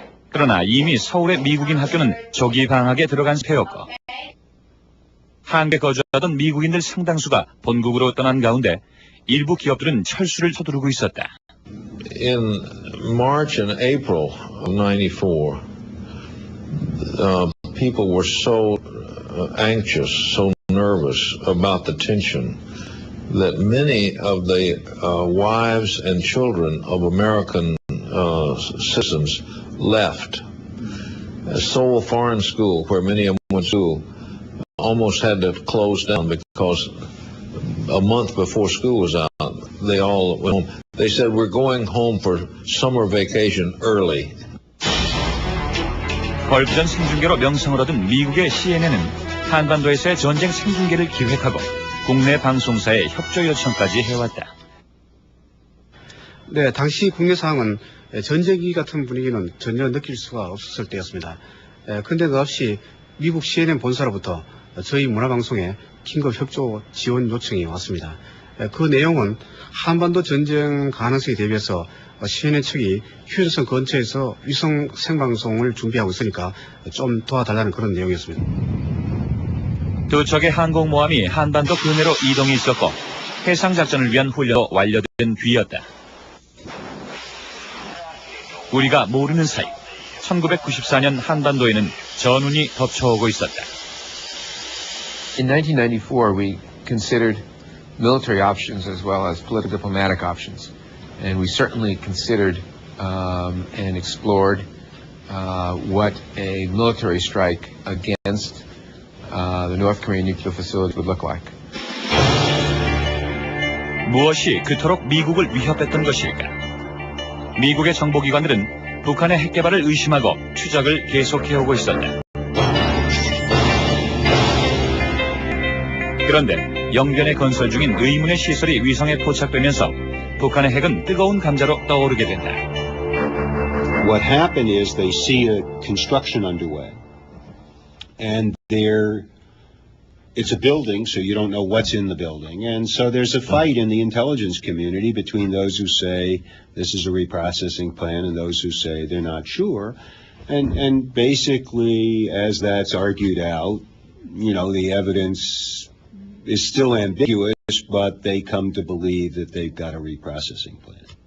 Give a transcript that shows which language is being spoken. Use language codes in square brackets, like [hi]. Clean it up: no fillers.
[ko] 그러나 이미 서울의 미국인 학교는 조기 방학에 들어간 상태였고 한국에 거주하던 미국인들 상당수가 본국으로 떠난 가운데 일부 기업들은 철수를 서두르고 있었다. [en] In March and April of 94, people were so anxious, so nervous about the tension that many of the wives and children of American citizens left. Seoul Foreign School, where many of them went to school, almost had to close down because a month before school was out, they all went home. They said, we're going home for summer vacation early. [ko] 걸프전 생중계로 명성을 얻은 미국의 CNN은 한반도에서의 전쟁 생중계를 기획하고 국내 방송사에 협조 요청까지 해왔다. 네, 당시 국내 상황은 전쟁기 같은 분위기는 전혀 느낄 수가 없었을 때였습니다. 근데 그 없이 미국 CNN 본사로부터 저희 문화방송에 긴급 협조 지원 요청이 왔습니다. 그 내용은 한반도 전쟁 가능성에 대비해서 CNN 측이 휴전선 근처에서 위성 생방송을 준비하고 있으니까 좀 도와달라는 그런 내용이었습니다. 두 척의 항공모함이 한반도 근해로 이동해 있었고 해상작전을 위한 훈련도 완료된 뒤였다. 우리가 모르는 사이 1994년 한반도에는 전운이 덮쳐오고 있었다. [en] In 1994, we considered military options as well as political diplomatic options. And we certainly considered and explored what a military strike against the North Korean nuclear facility would look like. [ko] 무엇이 그토록 미국을 위협했던 것일까? 미국의 정보기관들은 북한의 핵개발을 의심하고 추적을 계속해오고 있었다. 그런데 영변에 건설 중인 의문의 시설이 위성에 포착되면서 북한의 핵은 뜨거운 감자로 떠오르게 된다. [en] What happened is they see a construction underway, and it's a building, so you don't know what's in the building, and so there's a fight in the intelligence community between those who say this is a reprocessing plan and those who say they're not sure, and basically as that's argued out, the evidence is still ambiguous, but they come to believe that they've got a reprocessing plan.